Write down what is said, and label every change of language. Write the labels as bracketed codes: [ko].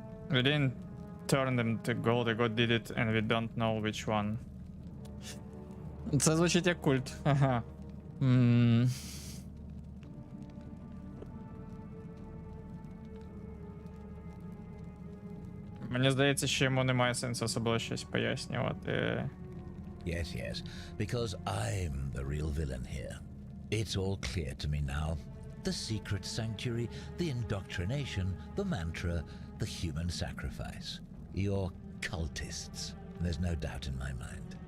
[en] We didn't turn them to gold, the god did it and we don't know which one. [uk] Це звучить як культ. Ага. Мені здається, що йому немає сенсу особливо щось пояснювати. [en] Yes, yes, because I'm the real villain here. It's all clear to me now. The secret sanctuary, the indoctrination, the mantra, the human sacrifice. You're cultists, there's no doubt in my mind.